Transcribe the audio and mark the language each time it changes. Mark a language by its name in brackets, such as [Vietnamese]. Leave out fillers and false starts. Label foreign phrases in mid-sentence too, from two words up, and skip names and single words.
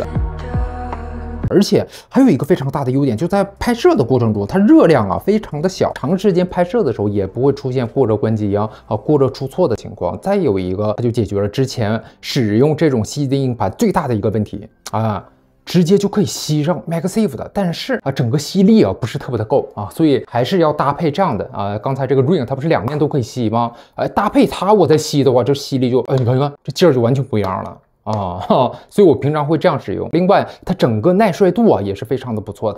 [Chinese] 而且還有一個非常大的優點，就在拍攝的過程中，它熱量啊非常的小，長時間拍攝的時候也不會出現過熱關機過熱出錯的情況。再有一個，它就解決了之前使用這種 CD 硬盤最大的一個問題啊。直接就可以吸上 MagSafe 的，但是整個吸力不是特別的夠啊，所以還是要搭配這樣的啊。剛才這個 Ring 它不是兩面都可以吸嗎？搭配它我再吸的話，這吸力就你看看這勁兒就完全不一樣了。所以我平常會這樣使用。另外，它整個耐摔度也是非常的不錯。